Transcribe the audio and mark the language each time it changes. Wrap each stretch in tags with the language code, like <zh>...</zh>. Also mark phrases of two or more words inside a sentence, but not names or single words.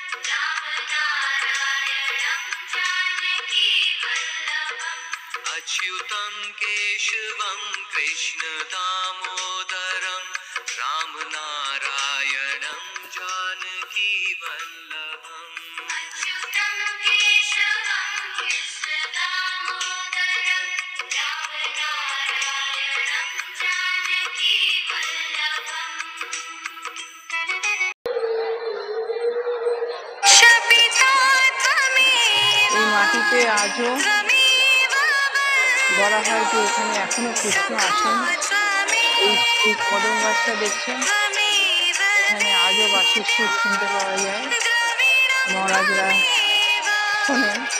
<sa>रामनारायणं जानकीवल्लभम् अच्युतं केशवं कृष्णदामोदरं रामनारायणं जानकीवल्लभम् अच्युतं केशवं कृष्णदामोदरं रामनारायणं जानकीवल्लभम्।</sa> <bn>এই মাটিতে আজও বলা হয় যে এখানে এখনো কৃষ্ণ আছেন। এই কদম গাছটা দেখছেন, এখানে আজও বাঁশির সুর শুনতে পাওয়া যায়, মহারাজরা শোনেন।</bn>